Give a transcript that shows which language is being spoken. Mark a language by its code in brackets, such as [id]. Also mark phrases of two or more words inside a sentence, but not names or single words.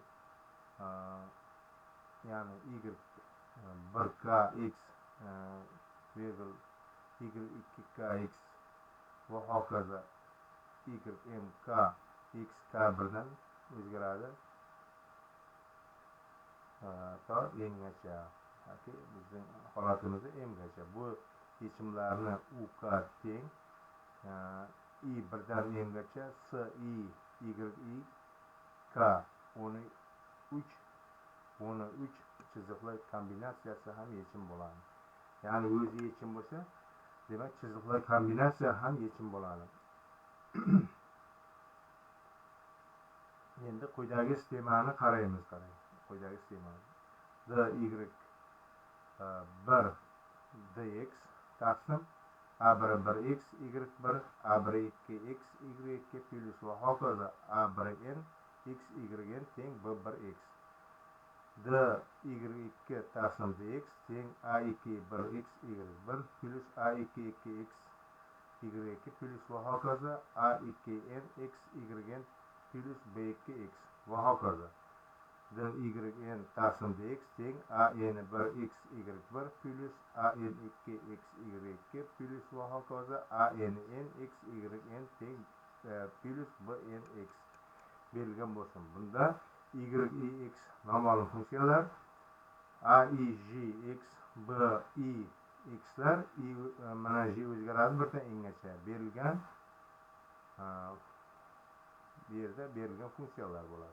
[uz] ya'ni y 1 k x virgul y 2 k x va hokazo y m k x k 1 dan o'zgaradi to n-gacha. Bizning holatimizda m-gacha. Bu yechimlarni UK teng i 1 dan n-gacha s i y k 13 chiziqlar kombinatsiyasi ham yechim bo'ladi. Ya'ni o'zi yechim bo'lsa, demak chiziqlar kombinatsiyasi ham yechim bo'ladi. Endi quyidagi sistemani qaraymiz. Quyidagi sistema dy 1 dx taqsim a1 1x y1 a1 2x y2 plus va hokazo a1 n x yn teng b1x. dy y2 taqsim dx teng a2 1x y1 plus a2 2x y2 plus va hokazo a2n x yn plus b2x va hokazo. dy yn taqsim dx teng an1 x y1 plus an2 x y2 plus va hokazo ann x yn teng plus bnx berilgan bo'lsin. Bunda y noma'lum funksiyalar, aij x bi xlar mana j o'zgaradi 1 dan n-gacha berilgan, bu yerda berilgan funksiyalar bo'ladi.